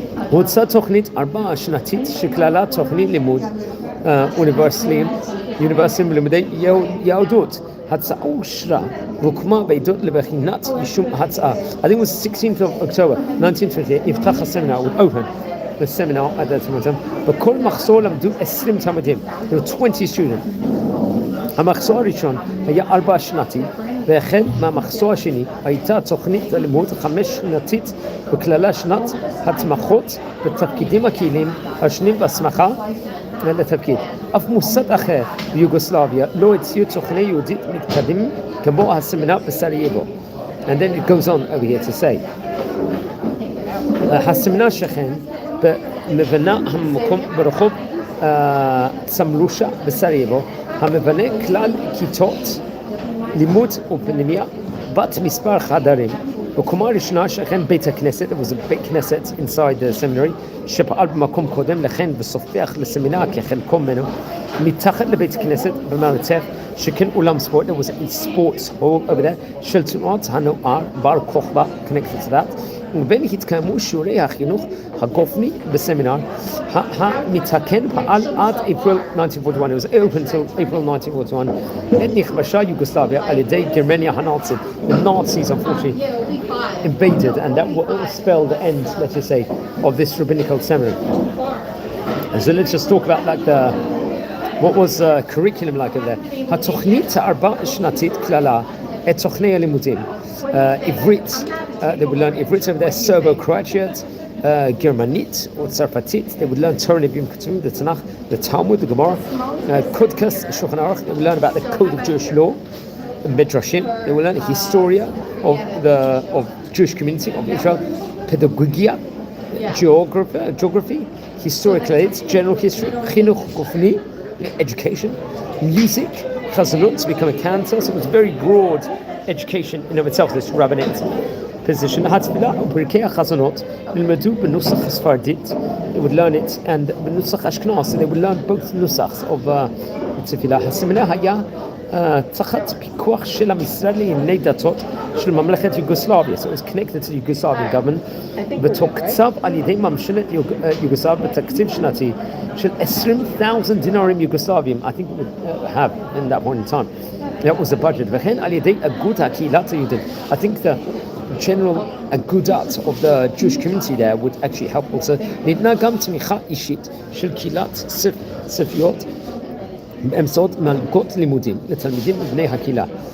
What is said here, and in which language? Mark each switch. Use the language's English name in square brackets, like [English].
[Hebrew] הוצאה תוכנית 4 שנתית שכללה תוכנית לימוד אוניברסיטיים בלימודי יהדות. הצעה אושרה והוקמה בעדות לבחינת יישום הצעה. [English] I think it was 16th of October 1928, [Hebrew] נפתח הסמינר, [English] would open the seminar at that time. [Hebrew] בכל מחזור למדו 20 תלמידים. [English] There were 20 students. [Hebrew] המחזור הראשון היה 4 שנתי, והחל מהמחזור השני הייתה תוכנית הלימוד 5 שנתית בכללה שנת התמחות בתפקידים הקהיליים השונים בהסמכה לתפקיד. אף מוסד אחר ביוגוסלביה לא הציעו תוכנית יהודית מתקדמים כמו הסמינר בסרייבו. [English] And then it goes on over here to say. [Hebrew] הסמינר שכן במבנה המקום ברחוב סמלושה בסרייבו, המבנה כלל כיתות לימוד ופנימיה בת מספר חדרים. בקומה הראשונה שכן בית הכנסת, [English] there was a big knesset inside the seminary, [Hebrew] שפעל במקום קודם לכן וסופח לסמינר כחלקו ממנו. מתחת לבית הכנסת במרתף שכן אולם ספורט, [English] there was a sports hall over there, [Hebrew] של תנועת הנוער בר כוכבא, [English] connected to that. [Hebrew] ובין התקיימו שיעורי החינוך הגופני בסמינר. המתקן פעל עד אפריל 1941. [English] It was open until April 1941. [Hebrew] עת נכבשה יוגוסלביה על ידי גרמניה הנאצית. [English] The Nazis unfortunately invaded, and that will spell the end, let's just say, of this rabbinical seminary. And so let's just talk about like what was curriculum like over there. [Hebrew] התוכנית 4 שנתית כללה את תוכני הלימודים. [English] עברית, they would learn עברית over there, Serbo-Croatian, [Hebrew] גרמנית או צרפתית, [English] they would learn Torah Nevi'im Ketuvim, the Tanakh, the Talmud, the Gemara, Kudkas, Shulchan Aruch, they would learn about the code of Jewish law, Midrashim, they would learn historia of Jewish community of Israel, pedagogia, geography, historical aids, general history, [Hebrew] chinuch gufni, [English] education, music, chazanut, to become a cantor. So it was very broad education in of itself, this rabbinate position. [Hebrew] Hatfilah u'perkei chazanot nilmadu b'nusach Sfardit. [English] They would learn it, and [Hebrew] b'nusach Ashkenaz, [English] they would learn both nusachs of tefillah. [Hebrew] הסמינר היה תחת פיקוח של המשרד לענייני דתות של ממלכת יוגוסלביה. [English] So it was connected to the Yugoslavian government. [Hebrew] ותוקצב על ידי ממשלת יוגוסלביה בתקציב שנתי של 20,000 דינרים יוגוסלביים. [English] I think we would have in that point in time. That was the budget. [Hebrew] וכן על ידי אגוד הקהילת היהודית. [English] I think general agudat of the Jewish community there would actually help also. [Hebrew] ניתנה גם תמיכה אישית של קהילת ספריות באמצעות מלגות לימודים לתלמידים בני הקהילה.